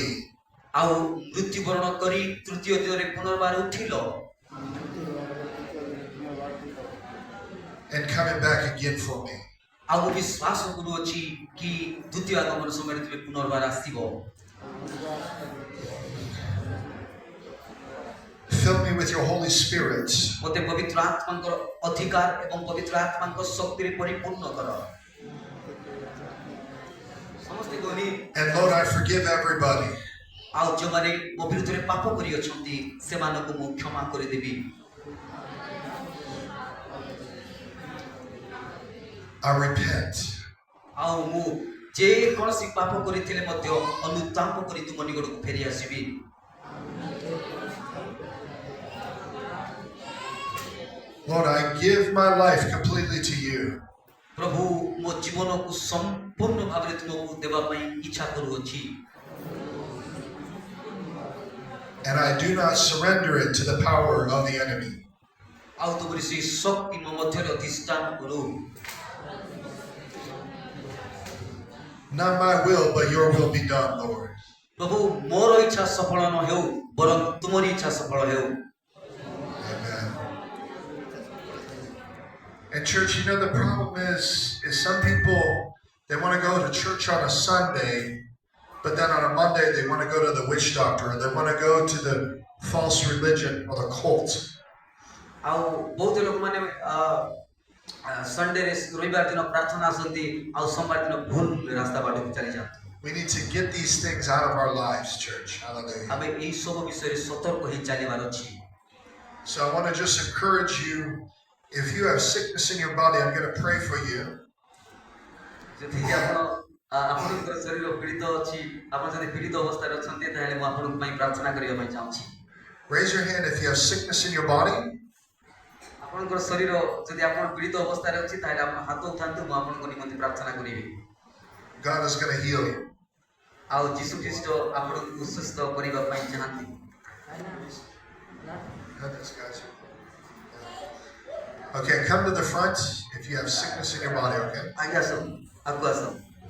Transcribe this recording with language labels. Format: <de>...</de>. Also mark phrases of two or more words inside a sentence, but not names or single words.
<or>ଆଉ ମୃତ୍ୟୁବରଣ କରି ତୃତୀୟ ଦିନରେ ପୁନର୍ବାର ଉଠିଲ</or> <en>and coming back again for me.</en> <or>ଆଉ ବିଶ୍ୱାସ କରୁଅଛି କି ଦ୍ୱିତୀୟ ଆଗମନ ସମୟରେ ତୁମେ ପୁନର୍ବାର ଆସିବ।</or> <en>Fill me with your Holy Spirit.</en> <or>ମୋତେ ପବିତ୍ର ଆତ୍ମାଙ୍କର ଅଧିକାର ଏବଂ ପବିତ୍ର ଆତ୍ମାଙ୍କ ଶକ୍ତିରେ ପରିପୂର୍ଣ୍ଣ କର। ସମସ୍ତେ କହିଲେ,</or> <en>And Lord, I forgive everybody.</en> <or>ଆଉ ଯେଉଁମାନେ ମୋ ବିରୁଦ୍ଧରେ ପାପ କରିଅଛନ୍ତି ସେମାନଙ୍କୁ ମୁଁ କ୍ଷମା କରିଦେବି।</or> <en>I repent.</en> <or>ଆଉ ମୁଁ ଯେ କୌଣସି ପାପ କରିଥିଲେ ମଧ୍ୟ ଅନୁତାପ କରି ତୁମ ନିକଟକୁ ଫେରି ଆସିବି।</or> <en>Lord, I give my life completely to you.</en> <or>ପ୍ରଭୁ, ମୋ ଜୀବନକୁ ସମ୍ପୂର୍ଣ୍ଣ ଭାବରେ ତୁମକୁ ଦେବା ପାଇଁ ଇଚ୍ଛା କରୁଅଛି।</or> <en>And I do not surrender it to the power of the enemy.</en> <or>ଆଉ ତୁମର ସେହି ଶକ୍ତି ମୋ ମଧ୍ୟରେ ଅଧିଷ୍ଠାନ କରୁ।</or> <en>Not my will, but your will be done, Lord.</en> <or>ପ୍ରଭୁ, ମୋର ଇଚ୍ଛା ସଫଳ ନ ହେଉ, ବରଂ ତୁମର ଇଚ୍ଛା ସଫଳ ହେଉ।</or> <en>Amen. And church, you know the problem is some people, they want to go to church on a Sunday, but then on a Monday they want to go to the witch doctor, or they want to go to the false religion or the cult.</en> <or>ଆଉ ବହୁତ ଲୋକମାନେ ସଣ୍ଡେରେ ରବିବାର ଦିନ ପ୍ରାର୍ଥନା ଆସନ୍ତି ଆଉ ସୋମବାର ଦିନ ଭୁଲ ରାସ୍ତା ବାଟକୁ ଚାଲି ଯାଆନ୍ତି।</or> <en>We need to get these things out of our lives, church. Hallelujah.</en> <or>ଆମେ ଏହି ସବୁ ବିଷୟରେ ସତର୍କ ହୋଇ ଚାଲିବାର ଅଛି।</or> <en>So I want to just encourage you, if you have sickness in your body, I'm going to pray for you.</en> <or>ଯଦି ଆପଣ ଆପଣଙ୍କର ଶରୀର ପୀଡ଼ିତ ଅଛି, ଆପଣ ଯଦି ପୀଡ଼ିତ ଅବସ୍ଥାରେ ଅଛନ୍ତି, ତାହେଲେ ମୁଁ ଆପଣଙ୍କ ପାଇଁ ପ୍ରାର୍ଥନା କରିବା ପାଇଁ ଚାହୁଁଛି।</or> <en>Raise your hand if you have sickness in your body.</en> <or>ଆପଣଙ୍କର ଶରୀର ଯଦି ଆପଣ ପୀଡ଼ିତ ଅବସ୍ଥାରେ ଅଛି, ତାହେଲେ ଆପଣ ହାତ ଉଠାନ୍ତୁ, ମୁଁ ଆପଣଙ୍କ ନିମନ୍ତେ ପ୍ରାର୍ଥନା କରିବି।</or> <en>God is going to heal you.</en> <or>ଆଉ ଯୀଶୁ ଖ୍ରୀଷ୍ଟ ଆପଣଙ୍କୁ ସୁସ୍ଥ କରିବା ପାଇଁ ଚାହାନ୍ତି।</or> <en>Okay, come to the front if you have sickness in your body, okay?</en> <or>ଆଜ୍ଞା ଆସ, ଆଗକୁ ଆସ।</or>